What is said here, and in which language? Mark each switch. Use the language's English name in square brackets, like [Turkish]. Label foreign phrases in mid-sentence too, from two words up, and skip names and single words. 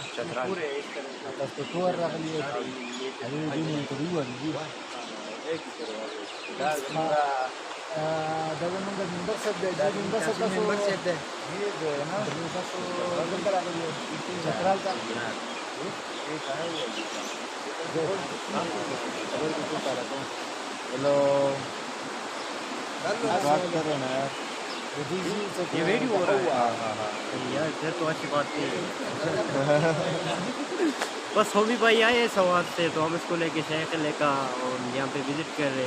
[Pashto] چترال. تاسو په ټور راغلي یئ؟ هغې دوی مو انټرویو ورکړي. دا زموږ د ممبر صاحب دی. دا ممبر صاحب تاسو ممبر صاحب دی. تاسو دلته راغلي یئ چترال ته؟ [Urdu] ہیلو بات کر رہے نا یار. یہ ویڈیو ہو رہا ہے. یار ادھر تو اچھی بات نہیں ہے. بس ہومی بھائی آئے سوات سے تو ہم اس کو لے کے شاہ قلعے کا اور یہاں پہ وزٹ کر رہے ہیں.